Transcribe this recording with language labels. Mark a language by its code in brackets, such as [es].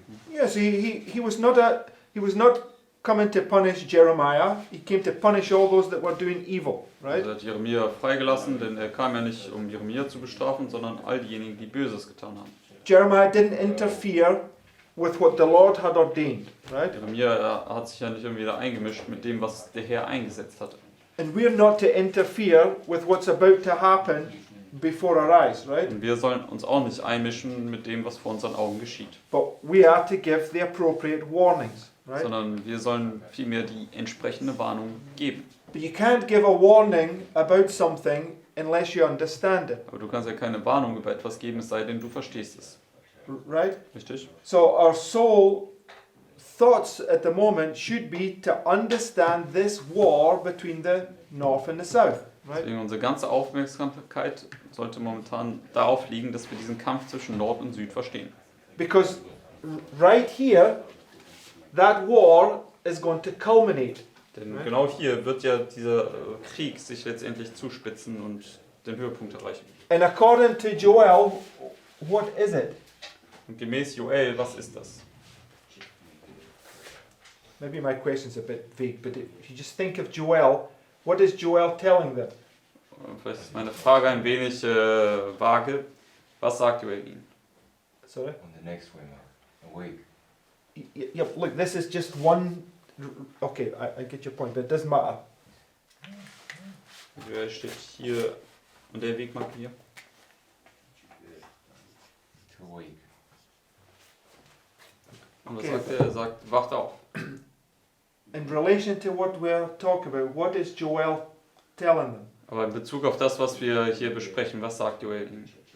[en] Yes, he was not coming to punish Jeremiah. He came to punish all those that were doing evil, right? [de] Er hat Jeremia freigelassen, denn er kam ja nicht, um Jeremia zu bestrafen, sondern all diejenigen, die Böses getan haben. [en] Jeremiah didn't interfere with what the Lord had ordained, right? [de] Jeremia hat sich ja nicht irgendwie da eingemischt mit dem, was der Herr eingesetzt hatte. [en] And we're not to interfere with what's about to happen before our eyes, right? [de] Und wir sollen uns auch nicht einmischen mit dem, was vor unseren Augen geschieht. [en] But we are to give the appropriate warnings, right? [de] Sondern wir sollen vielmehr die entsprechende Warnung geben. [en] But you can't give a warning about something unless you understand it, [de] Aber du kannst ja keine Warnung über etwas geben, es sei denn, du verstehst es. [en] right? [de] Richtig? [en] So our soul thoughts at the moment should be to understand this war between the north and the south, right? [de] Deswegen unsere ganze Aufmerksamkeit sollte momentan darauf liegen, dass wir diesen Kampf zwischen Nord und Süd verstehen. [en] Because right here, that war is going to culminate. [de] Denn genau hier wird ja dieser Krieg sich letztendlich zuspitzen und den Höhepunkt erreichen. [en] And according to Joel, what is it? [de] Und gemäß Joel, was ist das? [en] Maybe my question's a bit vague, but if you just think of Joel, what is Joel telling them? [de] Vielleicht ist meine Frage ein wenig vage. Was sagt Joel ihnen? [en] Sorry? On the next one, awake. Yeah, look, this is just one. Okay, I get your point, but it doesn't matter. [de] Joel steht hier und der Weg markiert hier. [en] To awake. [de] Und was [en] Okay. [de] sagt er? Er sagt, wacht auf. [en] In relation to what we're talking about, what is Joel telling them? [de] Aber in Bezug auf das, was wir hier besprechen, was sagt Joel ihnen?